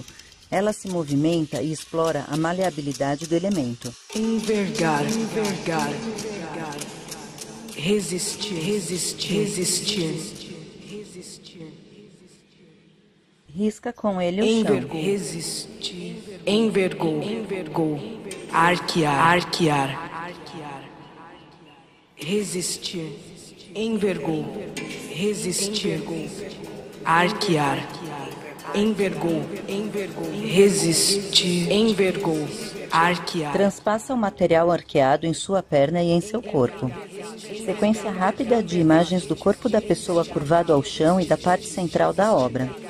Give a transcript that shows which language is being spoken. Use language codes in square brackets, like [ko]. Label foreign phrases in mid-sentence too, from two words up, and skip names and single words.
[pt] Ela se movimenta e explora a maleabilidade do elemento. envergar, resistir, Risca com ele o chão. envergou, arquear, resistir, envergou, arquear, envergou, resistir, envergou, arquear. Transpassa o material arqueado em sua perna e em seu corpo. Sequência rápida de imagens do corpo da pessoa curvado ao chão e da parte central da obra.